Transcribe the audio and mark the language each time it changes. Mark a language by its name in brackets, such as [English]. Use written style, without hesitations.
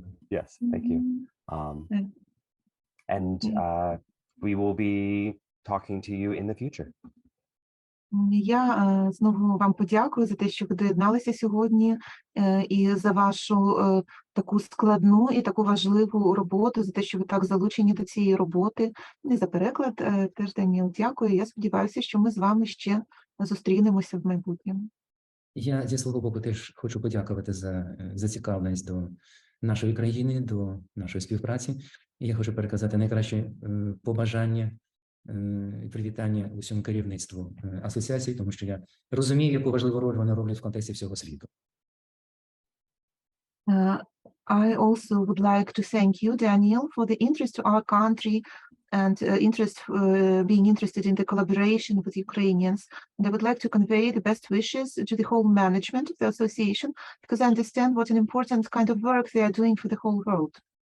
[English] Yes, thank you. And we will be talking to you in the future. [Ukrainian] Я знову вам подякую за те, що ви доєдналися сьогодні, і за вашу таку складну і таку важливу роботу, за те, що ви так залучені до цієї роботи. І за переклад теж, Даніл, дякую. Я сподіваюся, що ми з вами ще зустрінемося в майбутньому. Я зі свого боку теж хочу подякувати за зацікавленість до нашої країни, до нашої співпраці. І я хочу переказати найкраще побажання і привітання усьому керівництву асоціації, тому що я розумію, яку важливу роль вони роблять в контексті всього світу. [English] I also would like to thank you, Daniel, for the interest to our country and being interested in the collaboration with Ukrainians. And I would like to convey the best wishes to the whole management of the association, because I understand what an important kind of work they are doing for the whole world.